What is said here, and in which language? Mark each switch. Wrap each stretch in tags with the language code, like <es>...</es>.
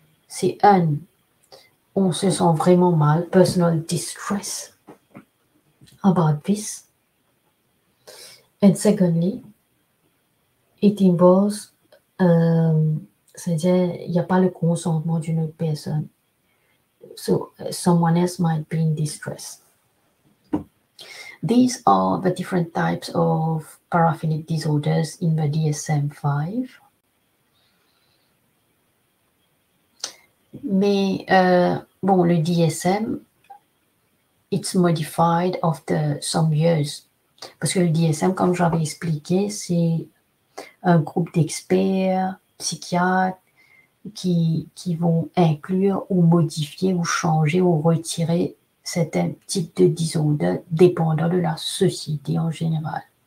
<fr>C'est on se sent vraiment mal,</fr> <en>personal distress about this. And secondly, it involves,</en> <fr>c'est-à-dire, il n'y a pas le consentement d'une autre personne.</fr> <en>So someone else might be in distress. These are the different types of paraphilic disorders in the DSM-5.</en> <fr>Mais bon, le</fr> <en>DSM, it's modified after some years.</en> <fr>Parce que le DSM, comme j'avais expliqué, c'est un groupe d'experts, psychiatres, qui vont inclure ou modifier ou changer ou retirer certains types de disorder dépendant de la société en général.</fr>